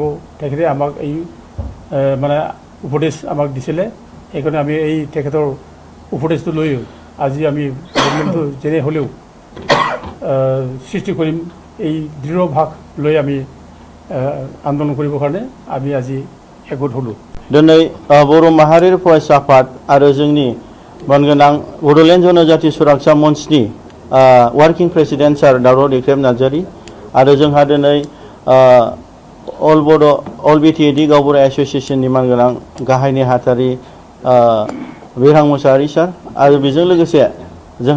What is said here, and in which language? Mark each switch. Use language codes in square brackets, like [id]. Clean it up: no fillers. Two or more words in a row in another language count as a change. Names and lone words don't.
[as] তেখেতে আমাক এই মানে উপদেশ আমাক দিছিলে। সেইকাৰণে আমি এই তেখেতৰ উপদেশটো লৈ আজি আমি বড়োলেণ্ডটো যেনে হ'লেও সৃষ্টি কৰিম, এই দৃঢ় ভাগ লৈ আমি আন্দোলন কৰিবৰ কাৰণে আমি আজি একগোট হ'লোঁ। [brx] दिनै बर' माहारियारि फरायसा आफाद आरो जोंनि मानगोनां बड'लेण्ड जनजाति सुरक्षा मन्चनि वार्किं प्रेसिडेन्ट सार दावराव दैख्रेब नार्जारि आरो जोंहा दिनै अल बिटिएडि गावबुरा एस'सिएशननि मानगोनां गाहाय नेहाथारि बिरहां मोसाहारि सार आरो बेजों लोगोसे जोंहा